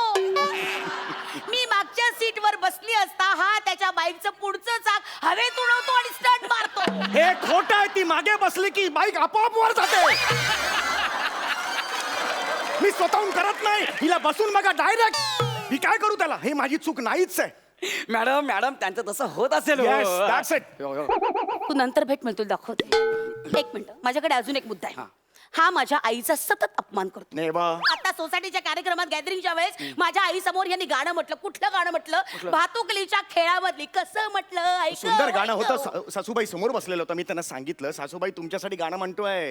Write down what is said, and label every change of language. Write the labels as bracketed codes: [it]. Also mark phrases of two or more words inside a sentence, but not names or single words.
[mr] मी मागच्या सीटवर बसली असता हा त्याच्या बाईकचं पुढचं चाक हवेत उडवतो आणि स्टंट मारतो. हे खोटं आहे. ती मागे बसली की बाईक आपोआप वर जाते. मी स्वतःहून करत नाही. हिला बसून बघा डायरेक्ट. मी काय करू त्याला? हे माझी चूक नाहीच आहे. मॅडम मॅडम त्यांचं तसं होत असेल. हो. [en] Yes, that's it. [mr] हो, हो. तू नंतर भेट, मिळतो दाखवते. एक मिनिट, माझ्याकडे अजून एक मुद्दा आहे. हा माझ्या आईचा सतत अपमान करतो. नाही बा. आता सोसायटीच्या कार्यक्रमात गॅदरिंगच्या वेळेस माझ्या आई समोर यांनी गाणं म्हटलं. कुठलं गाणं म्हटलं? भातुकलीच्या खेळामधली. कसं म्हटलं? ऐक. सुंदर गाणं होतं. सासूबाई समोर बसलेलं होतं. मी त्यांना सांगितलं, सासूबाई तुमच्यासाठी गाणं म्हणतोय.